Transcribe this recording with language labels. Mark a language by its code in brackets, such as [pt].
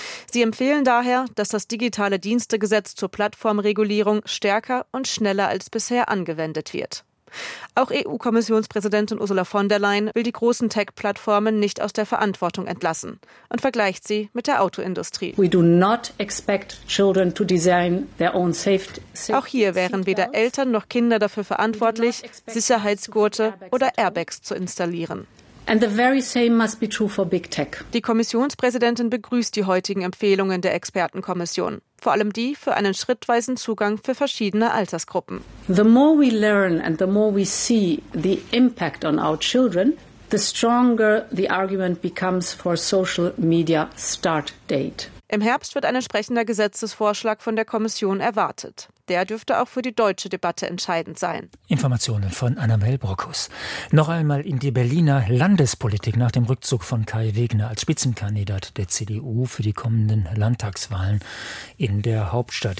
[de] Sie empfehlen daher, dass das digitale Dienstegesetz zur Plattformregulierung stärker und schneller als bisher angewendet wird. Auch EU-Kommissionspräsidentin Ursula von der Leyen will die großen Tech-Plattformen nicht aus der Verantwortung entlassen und vergleicht sie mit der Autoindustrie. [en] We do not expect children to design their own safety. [de] Auch hier wären weder Eltern noch Kinder dafür verantwortlich, Sicherheitsgurte oder Airbags zu installieren. [en] And the very same must be true for Big Tech. [de] Die Kommissionspräsidentin begrüßt die heutigen Empfehlungen der Expertenkommission. Vor allem die für einen schrittweisen Zugang für verschiedene Altersgruppen. [en] The more we learn and the more we see the impact on our children, the stronger the argument becomes for social media start date. [de] Im Herbst wird ein entsprechender Gesetzesvorschlag von der Kommission erwartet. Der dürfte auch für die deutsche Debatte entscheidend sein. Informationen von Anna Melbrockus. Noch einmal in die Berliner Landespolitik nach dem Rückzug von Kai Wegner als Spitzenkandidat der CDU für die kommenden Landtagswahlen in der Hauptstadt.